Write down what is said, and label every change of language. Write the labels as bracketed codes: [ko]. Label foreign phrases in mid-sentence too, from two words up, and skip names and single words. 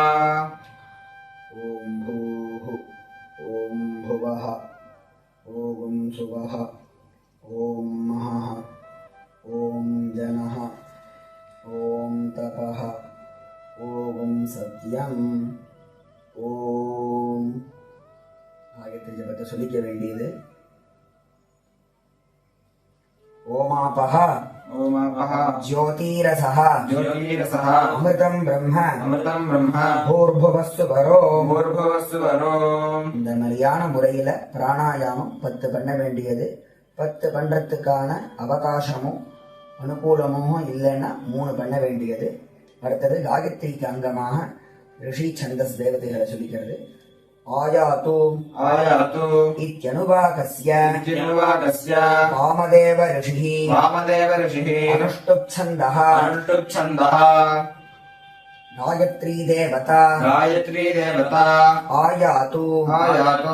[sa] ॐ भूः ॐ भुवः ॐ सुवः ॐ महः ॐ जनः ॐ तपः ॐ सत्यम् ॐ [ta] காயத்ரி ஜபத்தை சொல்லிக்க வேண்டியது. [sa] ஓமாபஹ ओमापः ज्योतिरसः ज्योतिरसः अमृतं ब्रह्म अमृतं ब्रह्म भूर्भुवस्सु वरो. भूर्भुवस्सु वरो. [ta] இந்த மாதிரியான முறையில பிராணாயாமம் 10 பண்ண வேண்டியது. 10 பண்றதுக்கான அவகாசமும் அனுகூலமும் இல்லைன்னா 3 பண்ண வேண்டியது. அடுத்தது காயத்ரிக்கு அங்கமாக ரிஷி சந்தஸ் தேவதைகளை சொல்லிக்கிறது. [sa] ஆயாத்து आयातु இத்யனுவாகஸ்ய इत्यनुवाकस्य वामदेव ऋषिः वामदेव ऋषिः அனுஷ்டுப்சந்தः अनुष्टुप्छन्दः गायत्री देवता गायत्री देवता आयातु आयातु